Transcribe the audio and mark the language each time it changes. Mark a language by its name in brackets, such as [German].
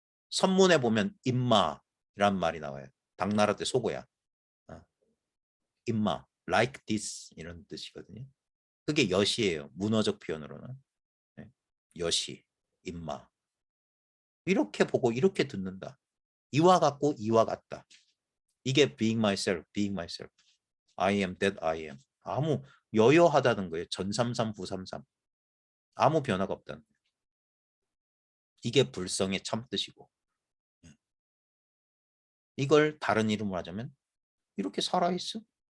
[Korean] 선문에 보면 임마란 말이 나와요. 당나라 때 속어야. 임마, [English] like this [Korean] 이런 뜻이거든요. 그게 여시예요. 문어적 표현으로는. 네. 여시, 임마. 이렇게 보고 이렇게 듣는다. 이와 같고 이와 같다. 이게 [English] being myself, being myself. I am that I am. [Korean] 아무 여여하다는 거예요. 전삼삼 부삼삼. 아무 변화가 없다는 거예요. 이게 불성의 참뜻이고. 이걸 다른 이름으로 하자면 이렇게 살아있어.